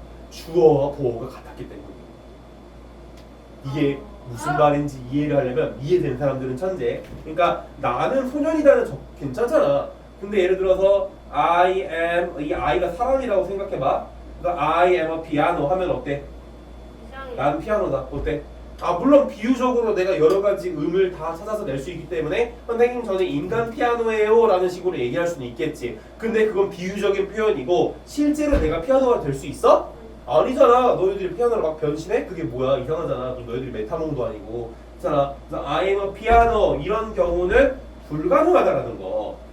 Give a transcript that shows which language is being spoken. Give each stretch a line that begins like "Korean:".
Korean: 주어와 보어가 같았기 때문에. 이게 무슨 말인지 이해를 하려면 이해되는 사람들은 천재. 그러니까 나는 소년이다는 괜찮잖아. 근데 예를 들어서
English: I am,
Korean: 이 I가 사람이라고 생각해봐. 그러니까
English: I am a piano
Korean: 하면 어때? 이상해. 난 피아노다. 어때? 물론 비유적으로 내가 여러 가지 음을 다 찾아서 낼 수 있기 때문에 선생님 저는 인간 피아노예요 라는 식으로 얘기할 수는 있겠지. 근데 그건 비유적인 표현이고 실제로 내가 피아노가 될 수 있어? 아니잖아. 너희들이 피아노를 막 변신해? 그게 뭐야? 이상하잖아. 그럼 너희들이 메타몽도 아니고. 그렇잖아. 그래서
English: I am a piano
Korean: 이런 경우는 불가능하다라는 거.